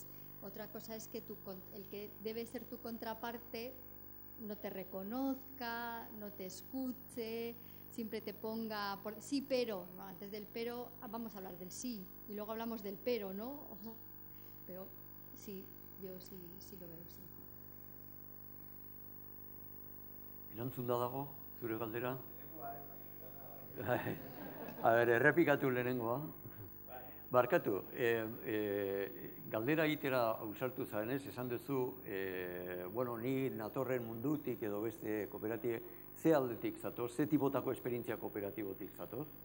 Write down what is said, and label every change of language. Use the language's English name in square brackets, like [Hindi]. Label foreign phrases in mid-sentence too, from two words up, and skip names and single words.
[Spanish] Otra cosa es que el que debe ser tu contraparte no te reconozca, no te escuche, siempre te ponga por sí, pero, ¿no? Antes del pero vamos a hablar del sí y luego hablamos del pero, ¿no? Pero sí, yo sí lo veo, sí. [Basque] Erantzun da dago, zure galdera? A ber, errepikatu lehenengoa. Barkatu, galdera egitera ausartu zarenez, esan duzu, ni natorren mundutik edo beste kooperatibe, ze aldetik zatoz, ze tipotako esperientzia kooperatibotik zatoz?